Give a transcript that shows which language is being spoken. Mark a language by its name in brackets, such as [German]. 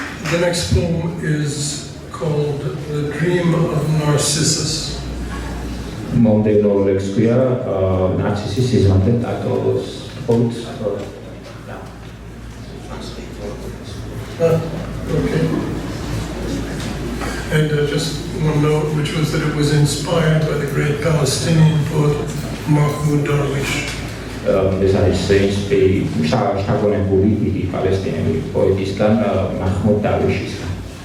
[English] The next poem is called The Dream of Narcissus. [Georgian] მომდევნო ლექსი ქვია ნარცისის სიზმრამდე ტატოს პოეტს. [English] Okay. And just one note, which was that it was inspired by the great Palestinian poet Mahmoud Darwish. [Georgian] ეს არის შთაგონებული დიდი პალესტინელი პოეტისგან მაჰმუდ დარვიშისგან.